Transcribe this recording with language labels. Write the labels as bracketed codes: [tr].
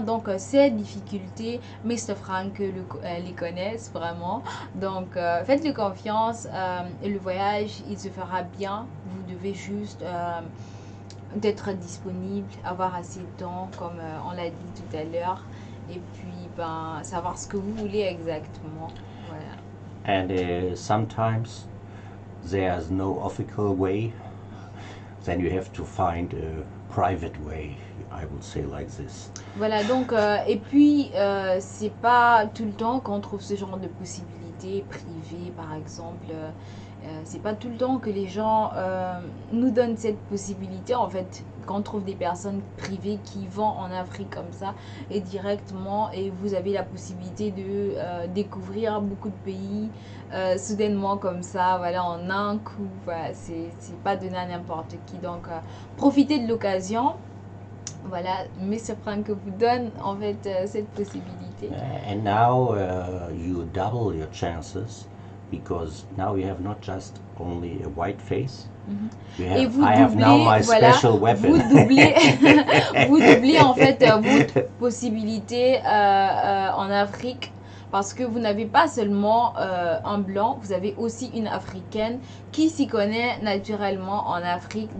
[fr] Donc ces difficultés, Franke les connaissent vraiment. Donc faites-lui confiance. Le voyage, il se fera bien. Vous devez juste d'être disponible, avoir assez de temps, comme on l'a dit tout à l'heure, et puis savoir ce que vous voulez exactement. Voilà. [en] And sometimes there's no official way, then you have to find a private way, I would say like this. [fr] Voilà, donc, et puis, c'est pas tout le temps qu'on trouve ce genre de possibilités privées, par exemple. C'est pas tout le temps que les gens nous donnent cette possibilité, en fait, qu'on trouve des personnes privées qui vont en Afrique comme ça, et directement, et vous avez la possibilité de découvrir beaucoup de pays soudainement comme ça, voilà, en un coup. Voilà, c'est pas donné à n'importe qui. Donc, profitez de l'occasion. Voilà, M. Franke vous donne en fait cette possibilité. [en] And now you double your chances because now you have not just only a white face. You have, [fr] Et vous [en] I have now my [fr] voilà, [en] special weapon. [fr] vous doublez, vous doublez en fait votre possibilité en Afrique parce que vous n'avez pas seulement un blanc, vous avez aussi une africaine qui s'y connaît naturellement en Afrique.